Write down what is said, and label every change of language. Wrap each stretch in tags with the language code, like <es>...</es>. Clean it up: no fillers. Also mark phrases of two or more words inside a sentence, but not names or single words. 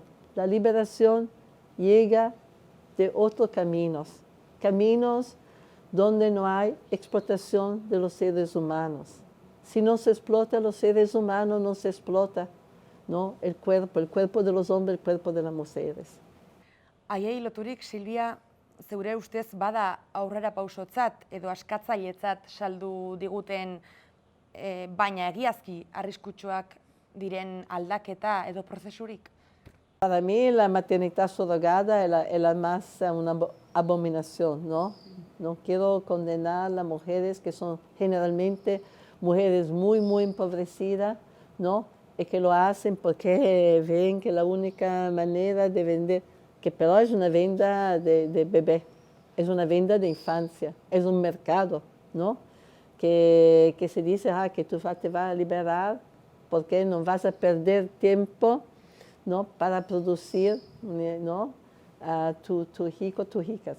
<es>La liberación llega de otros caminos, caminos donde no hay explotación de los seres humanos. Si no se explota a los seres humanos, no se explota, ¿no?, el cuerpo de los hombres, el cuerpo de las mujeres.</es> <eu>Haiei loturik, Silvia, zeure ustez bada aurrera pausotzat edo askatzailetzat saldu diguten, baina egiazki arriskutsuak diren aldaketa edo prozesurik?</eu> <es>Para mí la maternidad surrogada es la más una abominación, ¿no? No quiero condenar a las mujeres que son generalmente mujeres muy, muy empobrecidas, ¿no?, y que lo hacen porque ven que la única manera de vender, que pero es una venta de bebé, es una venta de infancia, es un mercado, ¿no?, que se dice que tú te vas a liberar porque no vas a perder tiempo, ¿no?, para producir, ¿no?, a tu hijo, tus hijas.</es>